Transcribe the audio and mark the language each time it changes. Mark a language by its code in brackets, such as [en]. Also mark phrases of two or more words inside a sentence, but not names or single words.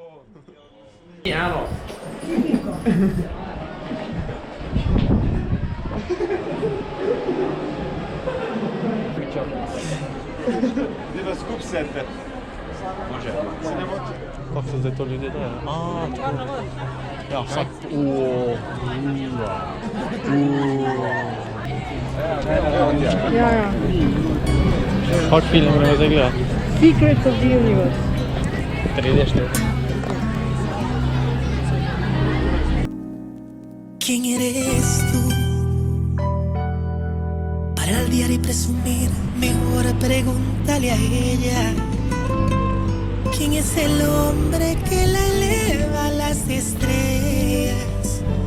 [sl] Zdaj skup sedte. Kako se zdaj to ljudje dajo? Tako. Ja, vsak. Ja. Kak film gremo zdaj gledati? Secrets of the Universe. 3D. [es] ¿Quién eres tú? Para el día y presumir, mejor pregúntale a ella. ¿Quién es el hombre que la eleva a las estrellas?